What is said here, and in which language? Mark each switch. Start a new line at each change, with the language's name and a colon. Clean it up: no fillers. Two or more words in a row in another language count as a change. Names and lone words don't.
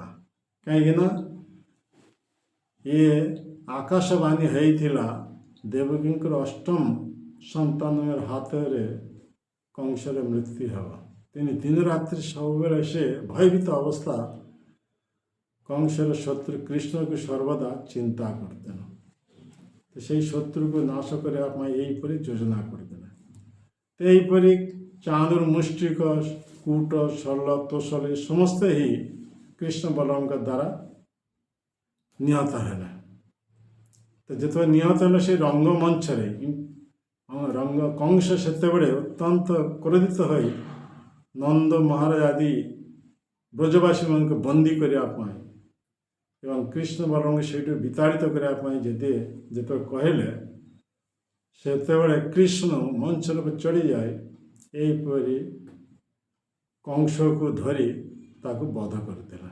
Odia: କାହିଁକିନା ଇଏ ଆକାଶବାଣୀ ହେଇଥିଲା ଦେବକୀଙ୍କର ଅଷ୍ଟମ ସନ୍ତାନର ହାତରେ କଂସର ମୃତ୍ୟୁ ହେବ। তিনি ଦିନ ରାତ୍ରି ସବୁବେଳେ ସେ ଭୟଭୀତ ଅବସ୍ଥା କଂସର ଶତ୍ରୁ କୃଷ୍ଣକୁ ସର୍ବଦା ଚିନ୍ତା କରୁଥିଲେ।
Bangla: সেই শত্রুকে নাশ
Odia: କରିବା ପାଇଁ ଏହିପରି ଯୋଜନା କରିଥିଲେ। ଏହିପରି ଚାନ୍ଦୁର, ମୁଷ୍ଟିକ, କୂଟ, ଶଲ୍ୟ, ତୋଷଲ ସମସ୍ତେ ହିଁ କୃଷ୍ଣ ବଳରାମଙ୍କ ଦ୍ୱାରା ନିହତ ହେଲେ। ତ ଯେତେବେଳେ ନିହତ ହେଲେ ସେ ରଙ୍ଗମଞ୍ଚରେ କଂସ ସେତେବେଳେ ଅତ୍ୟନ୍ତ କ୍ରୋଧିତ ହୋଇ ନନ୍ଦ ମହାରାଜ ଆଦି ବ୍ରଜବାସୀମାନଙ୍କୁ ବନ୍ଦୀ କରିବା ପାଇଁ ଏବଂ କୃଷ୍ଣ ବଳରାମଙ୍କୁ ସେଇଠୁ ବିତାଡ଼ିତ କରିବା ପାଇଁ ଯେତେବେଳେ କହିଲେ, ସେତେବେଳେ କୃଷ୍ଣ ମଞ୍ଚର ଉପରେ ଚଢ଼ିଯାଏ ଏହିପରି କଂସକୁ ଧରି ତାକୁ ବଧ କରିଥିଲା।